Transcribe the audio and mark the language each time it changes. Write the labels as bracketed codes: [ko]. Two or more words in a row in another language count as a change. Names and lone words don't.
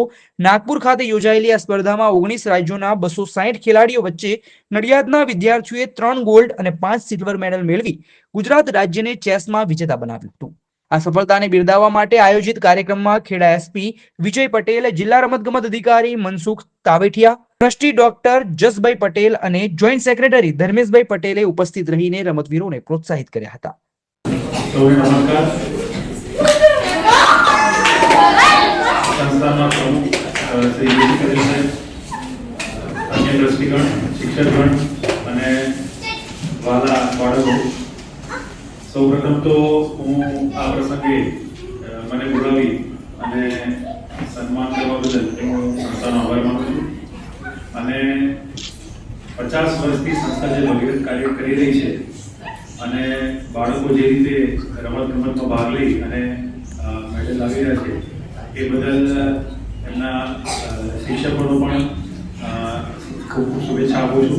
[gu] નાગપુર ખાતે યોજાયેલી આ સ્પર્ધામાં 19 રાજ્યોના 260 ખેલાડીઓ વચ્ચે નડિયાદના વિદ્યાર્થીઓએ 3 ગોલ્ડ અને 5 સિલ્વર મેડલ મેળવી ગુજરાત રાજ્યને ચેસમાં વિજેતા બનાવ્યું હતું. આ સફળતાને બિરદાવવા માટે આયોજિત કાર્યક્રમમાં ખેડા એસપી વિજય પટેલ, જિલ્લા રમતગમત અધિકારી મનસુખ તાવેઠિયા, ટ્રસ્ટી ડોક્ટર જસભાઈ પટેલ અને જોઈન્ટ સેક્રેટરી ધર્મેશભાઈ પટેલે ઉપસ્થિત રહીને રમતવીરોને પ્રોત્સાહિત કર્યા હતા. સંસ્થાના પ્રમુખ શ્રી અન્ય દૃષ્ટિગણ શિક્ષકગણ અને વાલા બાળકો, સૌપ્રથમ તો હું આ પ્રસંગે મને બોલાવી અને સન્માન કરવા બદલ હું સંસ્થાનો આભાર માનું છું. અને 50 વર્ષથી સંસ્થા જે ભગીરથ કાર્ય કરી રહી છે અને બાળકો જે રીતે રમતગમતમાં ભાગ લઈ અને મેડલ લાવી રહ્યા છે એ બદલ એમના શિક્ષકોનો પણ ખૂબ ખૂબ શુભેચ્છા આપું છું.